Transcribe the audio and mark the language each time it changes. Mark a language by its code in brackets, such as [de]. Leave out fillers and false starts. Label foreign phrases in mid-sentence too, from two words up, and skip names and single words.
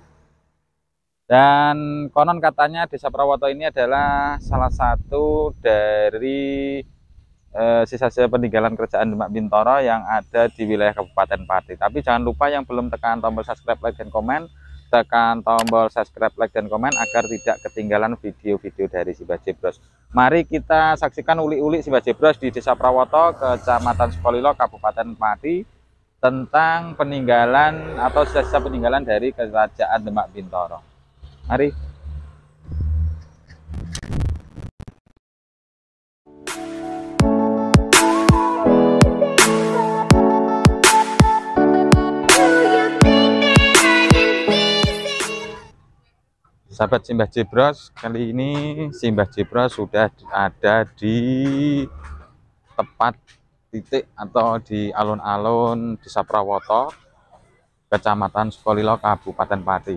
[id] Dan konon katanya Desa Prawoto ini adalah salah satu dari sisa-sisa peninggalan kerajaan Demak Bintoro yang ada di wilayah Kabupaten Pati. Tapi jangan lupa yang belum tekan tombol subscribe, like, dan komen, tekan tombol subscribe, like, dan komen agar tidak ketinggalan video-video dari si Mbah Jebros. Mari kita saksikan uli-uli si Mbah Jebros di Desa Prawoto, Kecamatan Sukolilo, Kabupaten Pati, tentang peninggalan atau sisa-sisa peninggalan dari kerajaan Demak Bintoro. Mari. Sahabat Simbah Jebros, kali ini Simbah Jebros sudah ada di tepat titik atau di alun-alun Desa Prawoto, Kecamatan Sukolilo, Kabupaten Pati.